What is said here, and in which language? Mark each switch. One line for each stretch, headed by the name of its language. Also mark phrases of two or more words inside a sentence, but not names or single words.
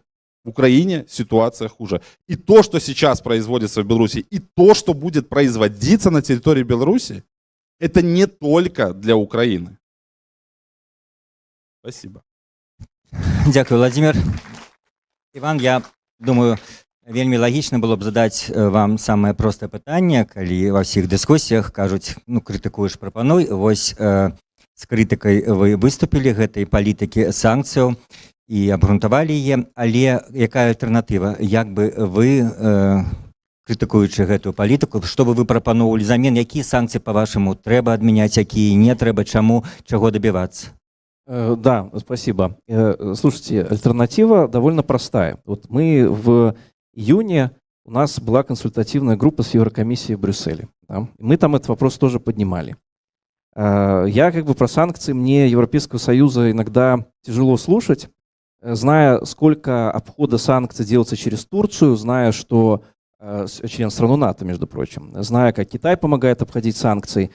Russian: В Украине ситуация хуже. И то, что сейчас производится в Беларуси, и то, что будет производиться на территории Беларуси, это не только для Украины. Спасибо. Дякую, Владимир. Иван, я думаю,
Belarusian: вельмі лагічна было б задаць вам самае простае пытанне, калі ва ўсіх дыскусіях кажуць, ну, крытыкуеш, прапануй. Вось з крытыкай вы выступілі гэтай палітыкі санкцыяў і абгрунтавалі яе, але якая альтэрнатыва? Як бы вы, крытыкуючы гэтую палітыку, што бы вы прапаноўвалі замен, якія санкцыі, па-вашаму, трэба адмяняць, якія не трэба, чаму, чаго добиваться?
Russian: Да, спасибо. Слушайте, альтернатива довольно простая. Вот мы в июне, у нас была консультативная группа с Еврокомиссией в Брюсселе. Да? Мы там этот вопрос тоже поднимали. Я как бы про санкции, мне Европейского Союза иногда тяжело слушать, зная, сколько обхода санкций делается через Турцию, зная, что член страны НАТО, между прочим, зная, как Китай помогает обходить санкции.